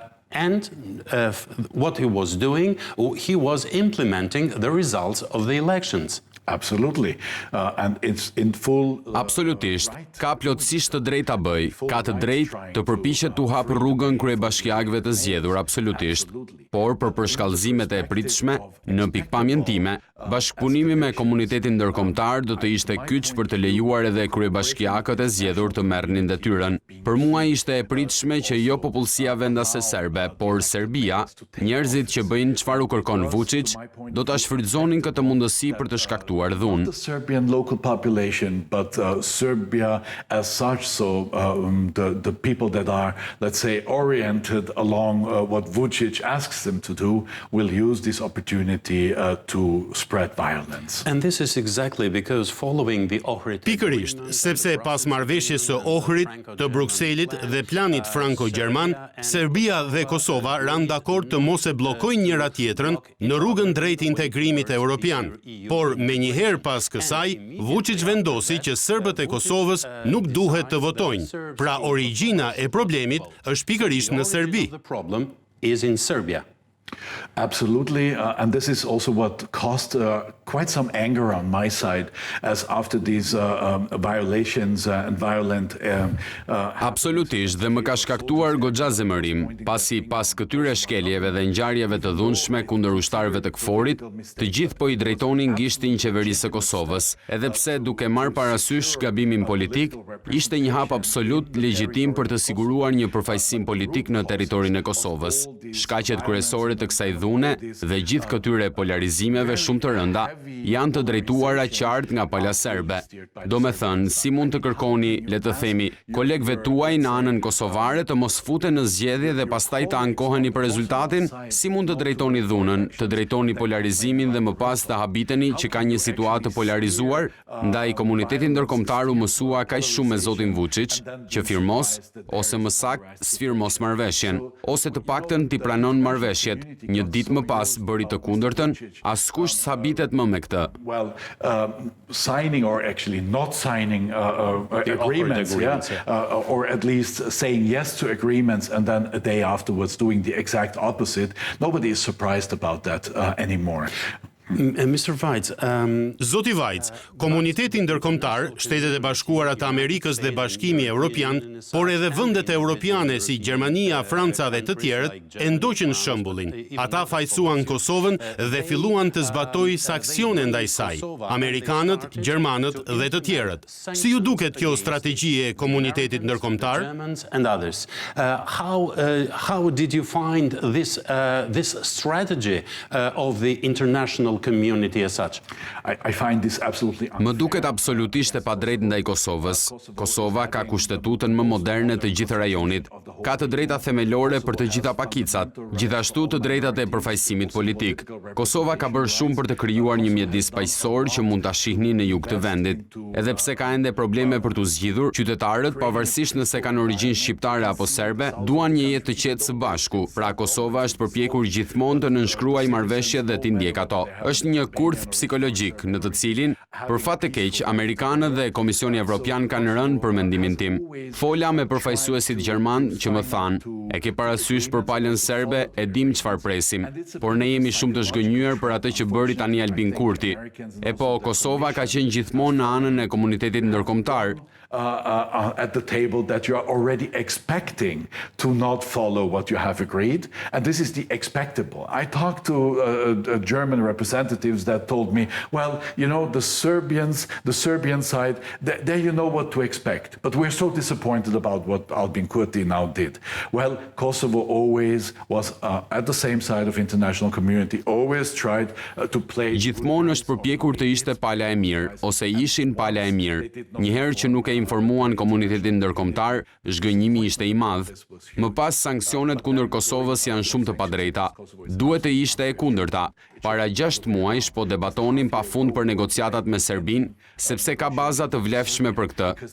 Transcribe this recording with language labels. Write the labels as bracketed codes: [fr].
[en] And what he was doing, he was implementing the results of the elections. Absolutely. And it's in full [sq] Absolutisht. Ka plotësisht të drejtë ta bëj. Ka të drejtë të përpiqet t'u hapë rrugën kryebashkiakëve të zgjedhur, absolutisht. Por për përshkallëzimet e pritshme, në pikpamjen time, bashkëpunimi me komunitetin ndërkombëtar do të ishte kyç për të lejuar edhe kryebashkiakët e zgjedhur të merrnin detyrën. Për mua ishte e pritshme që jo popullsia vendase serbe, por Serbia, njerëzit që bëjnë çfarë u kërkon Vučić, do ta shfrytëzonin këtë mundësi për të shkaktuar [en] the Serbian local population, but Serbia as such, so the people that are, let's say, oriented along what Vučić asks them to do, will use this opportunity to spread violence. And this is exactly because following the Ohrid... [sq] Pikërisht, sepse pas marrëveshjes së Ohrid, të Brukselit dhe planit franko-gjerman, Serbia dhe Kosova ranë dakord të mos e bllokojnë njëra tjetrën në rrugën drejt integrimit evropian. Por me njëherë pas kësaj, Vučić vendosi që serbët e Kosovës nuk duhet të votojnë. Pra origjina e problemit është pikërisht në Serbi. [en] The problem is in Serbia. Absolutely, and this is also what caused quite some anger on my side, as after these violations and violent. [sq] Absolutisht, dhe më ka shkaktuar goxha zemërim, pasi pas këtyre shkeljeve dhe ngjarjeve të dhunshme kundër ushtarëve të KFOR-it, të gjithë po i drejtonin gishtin qeverisë së Kosovës, edhe pse duke marrë parasysh gabimin politik, ishte një hap absolut legjitim për të siguruar një përfaqësim politik në territorin e Kosovës. Shkaqet kryesore të kësaj dhune dhe gjithë këtyre polarizimeve shumë të rënda janë të drejtuara qartë nga pala serbe. Do me thënë, si mund të kërkoni, le të themi, kolegëve tuaj në anën kosovare të mos futen në zgjedhje dhe pastaj të ankoheni për rezultatin? Si mund të drejtoni dhunën, të drejtoni polarizimin dhe më pas të habiteni që ka një situatë polarizuar? Ndaj komunitetin ndërkombëtar u mësua kaq shumë me zotin Vučić që firmos, ose më saktë, sfirmos marrëveshjen, ose të paktën t'i pranon marrëveshjet. Një ditë më pas bëri të kundërtën, askush s'habitet më me këtë. [en] Well, signing or actually not signing agreements, or at least saying yes to agreements and then a day afterwards doing the exact opposite. Nobody is surprised about that anymore. Mr. Vajc, [sq] Zoti Vajc, komuniteti ndërkombëtar, Shtetet e Bashkuara të Amerikës dhe Bashkimi Evropian, por edhe vendet europiane si Gjermania, Franca dhe të tjerët, e ndoqën shembullin. Ata fajsuan Kosovën dhe filluan të zbatojë sanksione ndaj saj, amerikanët, gjermanët dhe të tjerët. Si ju duket kjo strategji e komunitetit ndërkombëtar? [en] How did you find this strategy of the international community as such? I find this absolutely [sq] Më duket absolutisht e padrejtë ndaj Kosovës. Kosova ka kushtetutën më moderne të gjithë rajonit. Ka të drejta themelore për të gjitha pakicat, gjithashtu të drejtat e përfaqësimit politik. Kosova ka bërë shumë për të krijuar një mjedis paqësor që mund ta shihni në jug të vendit. Edhe pse ka ende probleme për t'u zgjidhur, qytetarët, pavarësisht nëse kanë origjinë shqiptare apo serbe, duan një jetë të qetë së bashku. Pra Kosova është përpjekur gjithmonë të nënshkruajë marrëveshjet dhe t'i ndjek ato. Është një kurth psikologjik në të cilin, për fat të keq, amerikanët dhe Komisioni Evropian kanë rënë për mendimin tim. Fola me përfaqësuesit gjerman që më thanë, e ke parasysh për palën serbe, e dim çfarë presim, por ne jemi shumë të zgënjur për atë që bëri tani Albin Kurti. E po, Kosova ka qenë gjithmonë në anën e komunitetit ndërkombëtar. [en] At the table that you are already expecting to not follow what you have agreed, and this is the expectable. I talked to German representatives that told me, well, you know, the Serbian side, there you know what to expect, but we're so disappointed about what Albin Kurti now did. Well, Kosovo always was at the same side of international community, always tried to play. [sq] Gjithmonë është përpjekur të ishte pala e mirë, ose ishin pala e mirë. Njëherë që nuk e informuan komunitetin ndërkombëtar, zhgënjimi ishte i madh. Më pas sanksionet kundër Kosovës janë shumë të padrejta. Duhet të ishte e kundërta. Para 6 muajsh po debatonin pafund për negociatat me Serbinë, sepse ka baza të vlefshme për këtë.